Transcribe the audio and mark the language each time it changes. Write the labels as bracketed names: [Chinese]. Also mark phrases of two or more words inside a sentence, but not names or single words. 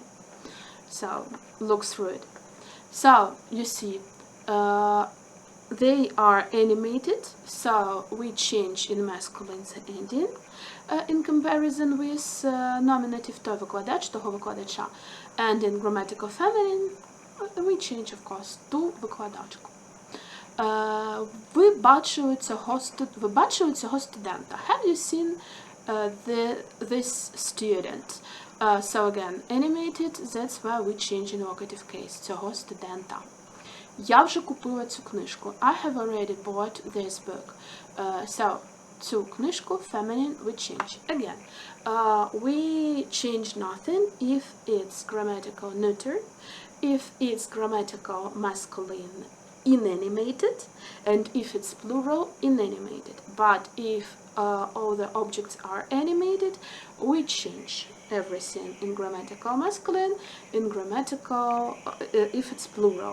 [English] So, look through it. So, you see, they are animated, so we change in masculine the ending in comparison with nominative [Ukrainian] той викладач, того викладача, [English] and in grammatical feminine we change, of course, [Ukrainian] ту викладачку. Ви бачили цього студента. [English] Have you seen this student? So again, animated, that's why we change in locative case, [Ukrainian] цього студента. Я вже купила цю книжку. [English] I have already bought this book. So, [Ukrainian] цю книжку [English] feminine we change. Again, we change nothing if it's grammatical neuter, if it's grammatical masculine inanimated, and if it's plural inanimated. But if all the objects are animated, we change everything in grammatical masculine, in grammatical if it's plural.